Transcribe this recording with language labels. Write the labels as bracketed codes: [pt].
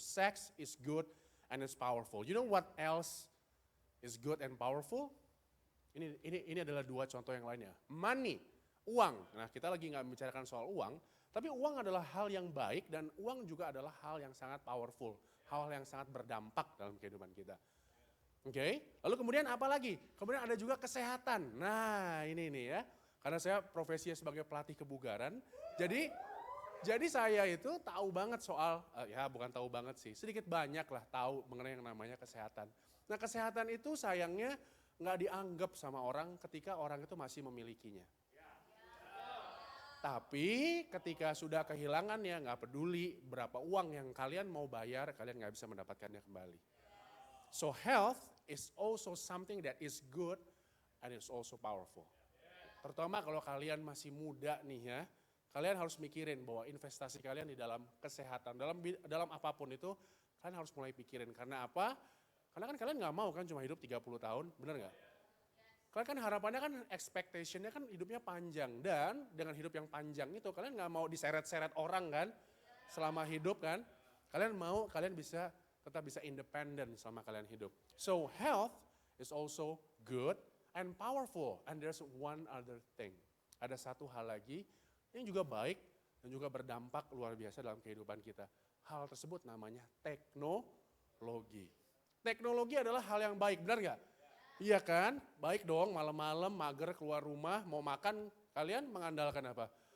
[en] Sex is good and it's powerful. You know what else is good and powerful? [id] Ini adalah dua contoh yang lainnya. Money, uang. Nah kita lagi nggak membicarakan soal uang, tapi uang adalah hal yang baik dan uang juga adalah hal yang sangat powerful. Hal yang sangat berdampak dalam kehidupan kita. Oke, lalu kemudian apa lagi? Kemudian ada juga kesehatan. Nah ini ya, karena saya profesinya sebagai pelatih kebugaran, jadi saya itu tahu banget soal, bukan tahu banget sih, sedikit banyak lah tahu mengenai yang namanya kesehatan. Nah kesehatan itu sayangnya nggak dianggap sama orang ketika orang itu masih memilikinya. Tapi ketika sudah kehilangannya nggak peduli berapa uang yang kalian mau bayar, kalian nggak bisa mendapatkannya kembali. [en] So health is also something that is good and it's also powerful. [id] Terutama kalau kalian masih muda nih ya. Kalian harus mikirin bahwa investasi kalian di dalam kesehatan, dalam apapun itu, kalian harus mulai pikirin. Karena apa? Karena kan kalian nggak mau kan cuma hidup 30 tahun, benar nggak? Kalian kan harapannya kan expectationnya kan hidupnya panjang. Dan dengan hidup yang panjang itu kalian nggak mau diseret-seret orang kan selama hidup kan. Kalian bisa tetap bisa independen selama kalian hidup. [en] So health is also good and powerful. And there's one other thing. [id] Ada satu hal lagi yang juga baik dan juga berdampak luar biasa dalam kehidupan kita. Hal tersebut namanya teknologi. Teknologi adalah hal yang baik, benar gak? Iya kan? Baik dong, malam-malam mager keluar rumah, mau makan, kalian mengandalkan apa?